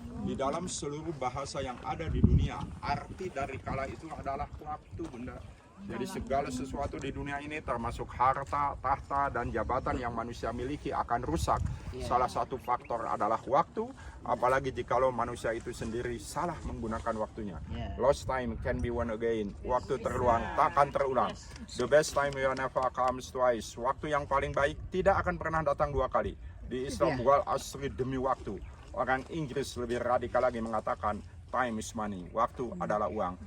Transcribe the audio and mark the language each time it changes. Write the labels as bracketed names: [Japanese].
[Indonesian] Di dalam seluruh bahasa yang ada di dunia, arti dari Kala itu adalah waktu, Bunda. Jadi segala sesuatu di dunia ini termasuk harta, tahta, dan jabatan yang manusia miliki akan rusak. Salah satu faktor adalah waktu, apalagi jikalau manusia itu sendiri salah menggunakan waktunya. [English] Lost time can be won again. [Indonesian] Waktu terluang takkan terulang. [English] The best time will never comes twice. [Indonesian] Waktu yang paling baik tidak akan pernah datang dua kali. Di Islam wal asri demi waktu. Orang Inggris lebih radikal lagi mengatakan [English] time is money, [Indonesian] waktu adalah uang.